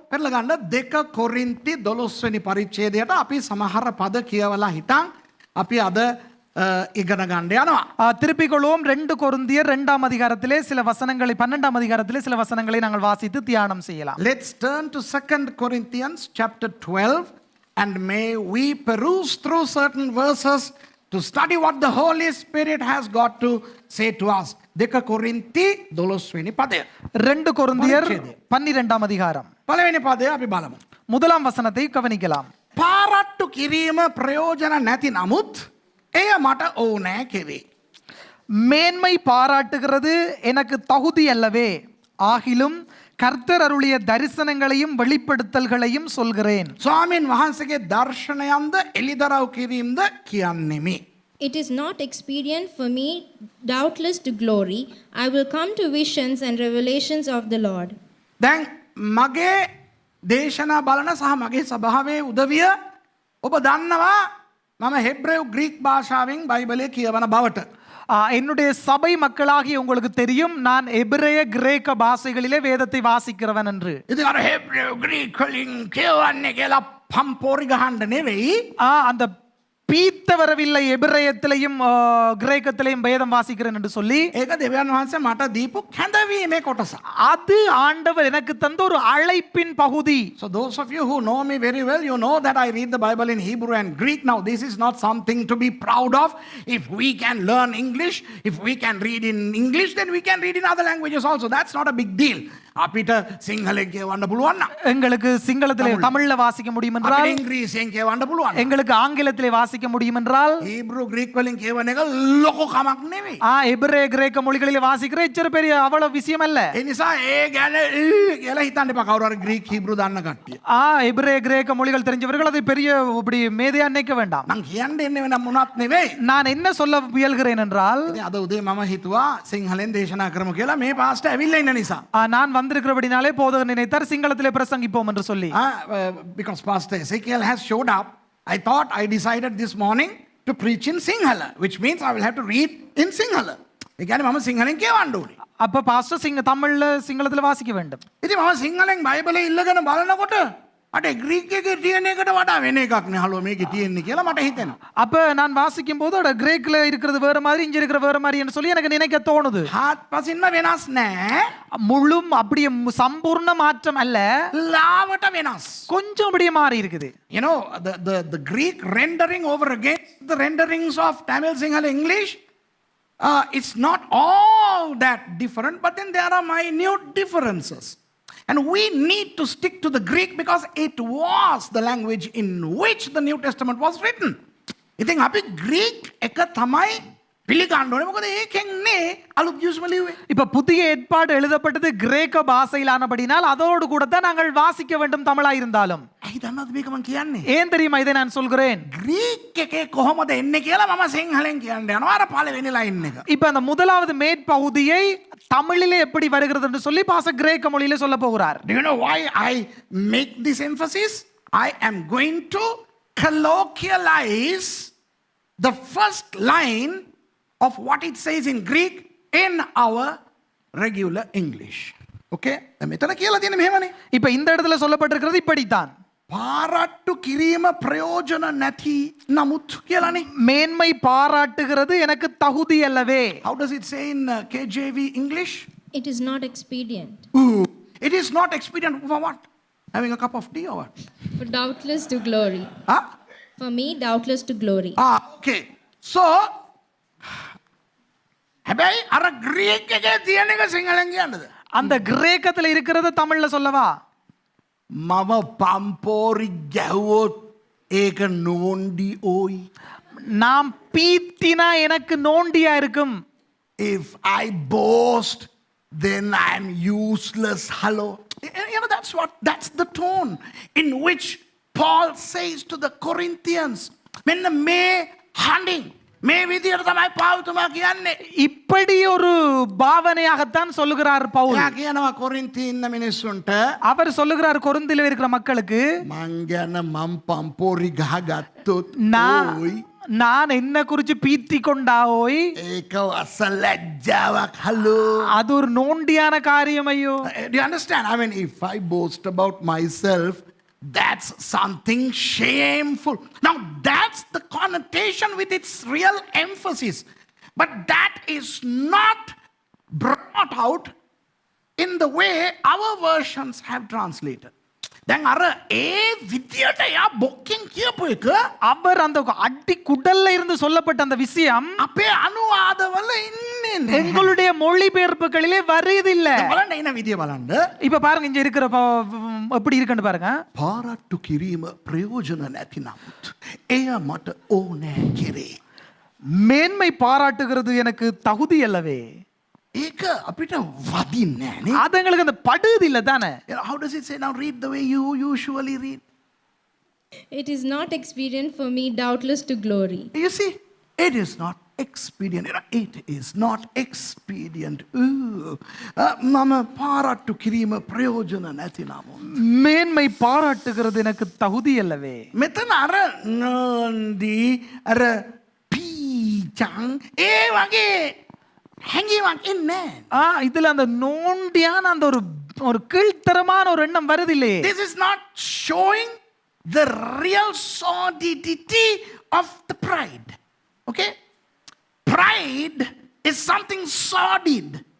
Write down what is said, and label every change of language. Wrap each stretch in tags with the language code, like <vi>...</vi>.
<si>පෙරලා ගන්න 2 කොරින්ති 12 වෙනි පරිච්ඡේදයට අපි සමහර පද කියවලා හිටන් අපි අද ඉගෙන ගන්න යනවා.</si> <ta>திருப்பிக் கொள்வோம். 2 கொரிந்தியர் 2ஆம் அதிகாரத்திலே சில வசனங்களை 12ஆம் அதிகாரத்திலே சில வசனங்களை நாங்கள் வாசித்து தியானம் செய்யலாம்.</ta> <en>Let's turn to 2 Corinthians chapter 12 and may we peruse through certain verses to study what the Holy Spirit has got to say to us.</en> <si>2 කොරින්ති 12 වෙනි පදය.</si> <ta>2 கொரிந்தியர் 12ஆம் அதிகாரம்.</ta> <si>පළවෙනි පදය අපි බලමු.</si> <ta>முதலாம் வசனத்தை கவனிக்கலாம்.</ta> <si>පාරට්ටු කිරීම ප්‍රයෝජන නැති නමුත් එය මට ඕනෑ කෙරේ.</si> <ta>மேன்மை பாராட்டுகிறது எனக்கு தகுதி அல்லவே, ஆகிலும் கர்த்தர் அருளிய தரிசனங்களையும் வெளிப்படுத்தல்களையும் சொல்கிறேன்.</ta> <si>ස්වාමීන් වහන්සේගේ දර්ශනයන්ද එළිදරව් කිරීමද කියන්නෙමි.</si> <en>It is not expedient for me, doubtless to glory. I will come to visions and revelations of the Lord.</en> <si>දැන් මගේ දේශනා බලන සහ මගේ සභාවේ උදවිය ඔබ දන්නවා මම හෙබ්‍රේව් ග්‍රීක් භාෂාවෙන් බයිබලය කියවන බවට.</si> <ta>என்னுடைய சபை மக்களாகிய உங்களுக்கு தெரியும், நான் எபிரேய கிரேக்க பாஷைகளிலே வேதத்தை வாசிக்கிறவன் என்று.</ta> <si>ඉතින් අර හෙබ්‍රේව් ග්‍රීක් වලින් කියවන්නේ කියලා පම්පෝරි ගහන්න නෙවෙයි.</si> <ta>அந்த பீத்த வரவில்லை, எபிரேயத்திலையும் கிரேக்கத்திலையும் வேதம் வாசிக்கிறேன் என்று சொல்லி,</ta> <si>ඒක දෙවියන් වහන්සේ මට දීපු කැඳවීමේ කොටස.</si> <ta>அது ஆண்டவர் எனக்கு தந்த ஒரு அழைப்பின் பகுதி.</ta> <en>So those of you who know me very well, you know that I read the Bible in Hebrew and Greek. Now this is not something to be proud of. If we can learn English, if we can read in English, then we can read in other languages also. That's not a big deal.</en> <si>අපිට සිංහලෙන් කියවන්න පුළුවන් නම්,</si> <ta>எங்களுக்கு சிங்களத்திலே தமிழ்ல வாசிக்க முடியும் என்றால்,</ta> <si>අපිට ඉංග්‍රීසියෙන් කියවන්න පුළුවන්.</si> <ta>எங்களுக்கு ஆங்கிலத்திலே வாசிக்க முடியும் என்றால்,</ta> <si>Hebrew Greek වලින් කියවන එක ලොකු කමක් නෙවෙයි.</si> <ta>எபிரேய கிரேக்க மொழிகளிலே வாசிக்கிற இச்சර பெரிய அவ்வளவு விஷயம் அல்ல.</ta> <si>ඒ නිසා ඒ ගැන කියලා හිතන්න එපා කවුරු හරි Greek Hebrew දන්න කට්ටිය.</si> <ta>எபிரேய கிரேக்க மொழிகள் தெரிஞ்சவர்கள் அதை பெரிய இப்படி மேதையா நினைக்க வேண்டாம்.</ta> <si>මං කියන්න එන්නේ වෙන මොනවත් නෙවෙයි.</si> <ta>நான் என்ன சொல்ல முயல்கிறேன் என்றால்,</ta> <si>ඉතින් අද උදේ මම හිතුවා සිංහලෙන් දේශනා කරමු කියලා මේ පාස්ටර් ඇවිල්ලා ඉන්න නිසා.</si> <ta>நான் வந்திருக்கிறபடினாலே போதகர் நினைத்தார் சிங்களத்திலே பிரசங்கிப்போம் என்று சொல்லி.</ta> <en>Because Pastor Ezekiel has showed up, I thought I decided this morning to preach in Sinhala, which means I will have to read in Sinhala.</en> <si>ඒ කියන්නේ මම සිංහලෙන් කියවන්න ඕනේ.</si> <ta>அப்ப பாஸ்டர் தமிழ்ல சிங்களத்துல வாசிக்க வேண்டும்.</ta> <si>ඉතින් මම සිංහලෙන් බයිබලේ ඉල්ලගෙන බලනකොට මට ග්‍රීක් එකේ තියෙන එකට වඩා වෙන එකක් නේ හලෝ මේකේ තියෙන්නේ කියලා මට හිතෙනවා.</si> <ta>அப்ப நான் வாசிக்கும் போது அட கிரேக்ல இருக்கிறது வேற மாதிரி, இங்க இருக்கிற வேற மாதிரி என்று சொல்லி எனக்கு நினைக்க தோணுது.</ta> <si>හාත්පසින්ම වෙනස් නෑ.</si> <ta>முழும் அப்படியே சம்பூர்ண மாற்றம் அல்ல,</ta> <si>ලාවට වෙනස්.</si> <ta>கொஞ்சம் அப்படியே மாறி இருக்குது.</ta> <en>You know, the Greek rendering over against the renderings of Tamil, Sinhala, English, it's not all that different, but then there are minute differences. And we need to stick to the Greek because it was the language in which the New Testament was written.</en> <si>ඉතින් අපි Greek එක තමයි පිළිගන්න ඕනේ. මොකද ඒකෙන්නේ අලුත් යුස්ම ලිව්වේ.</si> <ta>இப்ப புதிய ஏற்பாடு எழுதப்பட்டது கிரேக்க பாஷையிலானபடினால் அதோடு கூட தான் நாங்கள் வாசிக்க வேண்டும் தமிழா இருந்தாலும்.</ta> <si>ඇයි දන්නවද මේක මම කියන්නේ?</si> <ta>ஏன் தெரியுமா இதை நான் சொல்கிறேன்?</ta> <si>Greek එකේ කොහොමද එන්නේ කියලා මම සිංහලෙන් කියන්න යනවා. අර පළවෙනි லைன் එක.</si> <ta>இப்ப அந்த முதலாவது மேற்பகுதியை தமிழிலே எப்படி வருகிறது என்று சொல்லி பாஸ்டர் கிரேக்க மொழியிலே சொல்ல போகிறார்.</ta> <en>Do you know why I make this emphasis? I am going to colloquialize the first line of what it says in Greek in our regular English.</en> <si>Okay? මෙතන කියලා තියෙන්නේ මෙහෙමනේ.</si> <ta>இப்ப இந்த இடத்துல சொல்லப்பட்டிருக்கிறது இப்படித்தான்.</ta> <si>පාරට්ටු කිරීම ප්‍රයෝජන නැති නමුත් කියලානේ.</si> <ta>மேன்மை பாராட்டுகிறது எனக்கு தகுதி அல்லவே.</ta> <en>How does it say in KJV English? It is not expedient. Ooh, it is not expedient for what? Having a cup of tea or what? For doubtless to glory. Huh? For me, doubtless to glory. Okay.</en> <si>So, හැබැයි අර Greek එකේ තියෙන එක සිංහලෙන් කියන්නද?</si> <ta>அந்த கிரேக்கத்துல இருக்கிறது தமிழ்ல சொல்லவா?</ta> <si>මම පම්පෝරි ගැහුවොත් ඒක නෝන්ඩි ඕයි.</si> <ta>நாம் பீத்தினா எனக்கு நோண்டியா இருக்கும்.</ta> <en>If I boast, then I'm useless. Hello. You know, that's the tone in which Paul says to the Corinthians.</en> <si>මෙන්න මේ හඬින් මේ විදියට තමයි පාවුතුමා කියන්නේ.</si> <ta>இப்படி ஒரு பாவனையாகத்தான் சொல்லுகிறார் பவுல்.</ta> <si>එයා කියනවා කොරින්ති ඉන්න මිනිස්සුන්ට,</si> <ta>அவர் சொல்லுகிறார் கொரிந்தில இருக்கிற மக்களுக்கு,</ta> <si>මං ගැන මම් පම්පෝරි ගහගත්තොත්</si> <ta>நான்</ta> <si>ඕයි.</si> <ta>நான் என்ன குறிச்சு பீத்தி கொண்டாவோய்</ta> <si>ඒක අසලැජ්ජාවක් හලෝ.</si> <ta>அது ஒரு நோண்டியான காரியம் ஐயோ.</ta> <en>Do you understand? I mean, if I boast about myself, that's something shameful. Now, that's the connotation with its real emphasis. But that is not brought out in the way our versions have translated.</en> <si>දැන් අර ඒ විදියට යා බොක්කින් කියපු එක</si> <ta>அவர் அந்த அடி குடல்ல இருந்து சொல்லப்பட்ட அந்த விஷயம்</ta> <si>අපේ අනුවාදවල ඉන්නේ නැහැ.</si> <ta>எங்களுடைய மொழிபெயர்ப்புகளிலே வருதில்ல.</ta> <si>බලන්න එන විදිය බලන්න.</si> <ta>இப்ப பாருங்க இங்க இருக்கிற எப்படி இருக்குன்னு பாருங்க.</ta> <si>පාරට්ටු කිරීම ප්‍රයෝජන නැති නමුත් එය මට ඕනෑ කෙරේ.</si> <ta>மேன்மை பாராட்டுகிறது எனக்கு தகுதி அல்லவே.</ta> <si>ඒක අපිට වදින්නේ නෑනේ.</si> <ta>அது எங்களுக்கு அந்த படுது இல்ல தானே.</ta> <en>How does it say? Now read the way you usually read. It is not expedient for me, doubtless, to glory. You see, it is not expedient. It is not expedient.</en> <si>මම පාරට්ටු කිරීම ප්‍රයෝජන නැති නමුත්.</si> <ta>மேன்மை பாராட்டுகிறது எனக்கு தகுதி அல்லவே.</ta> <si>මෙතන අර නන්දී අර පීචං ඒ වගේ හැඟීමක් ඉන්නේ.</si> <ta>இதுல அந்த நோண்டியான அந்த ஒரு கீழ்த்தரமான ஒரு எண்ணம் வருதில்லே.</ta> <en>This is not showing the real sordidity of the pride. Okay? Pride is something sordid.</en>